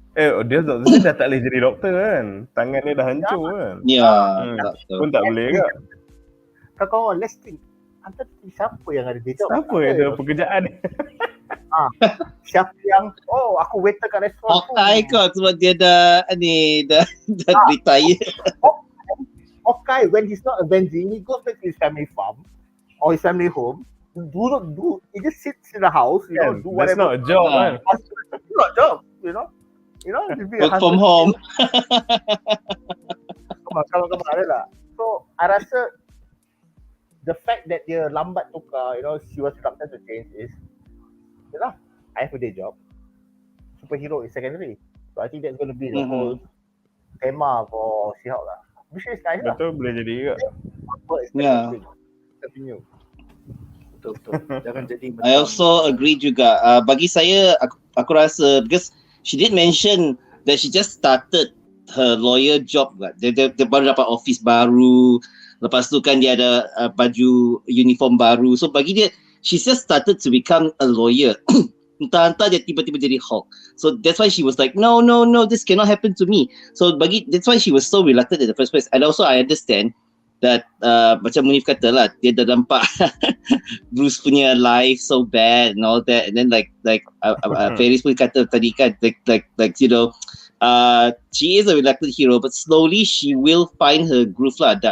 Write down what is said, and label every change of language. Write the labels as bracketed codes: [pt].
[ms] Dia dah tak boleh jadi doktor kan? Tangan dia dah hancur kan? Tak tahu. Pun tak boleh kan? Kau [en] let's think. [ms] Antara siapa yang ada day job? Siapa yang ada pekerjaan ni? Siapa yang aku waiter kat restoran tu. Hawkeye kot sebab dia dah retire. [en] Hawkeye when he's not avenging, he goes back to his family farm or his family home. He just sits in the house, you know, do That's whatever. not a job [ms] kan? [en] It's not a job, you know. Work from home. [ms] Kalau ada lah. [en] So I [ms] rasa [en] the fact that [ms] dia lambat tukar, [en] you know, she was reluctant to change is, I have a day job. Superhero is secondary. So I think that's going to be the whole tema for She-Hulk lah. Which is nice lah. [ms] Betul, boleh jadi juga. [en] Continue. [ms] Betul. Jangan jadi [en] I also agree juga. [ms] Bagi saya, aku rasa [en] because she did mention that she just started her lawyer job. [ms] Dia baru dapat office baru. Lepas tu kan dia ada baju uniform baru. [en] So [ms] bagi dia, [en] she just started to become a lawyer. [ms] Entah-entah dia tiba-tiba jadi Hulk. [en] So that's why she was like, no, this cannot happen to me. So that's why she was so reluctant in the first place. And also I understand that [ms] macam Munif kata lah, dia dah nampak Bruce punya [en] life so bad and all that, and then like Feris [ms] pun kata tadi kan, [en] like you know, she is a reluctant hero, but slowly she will find her groove lah.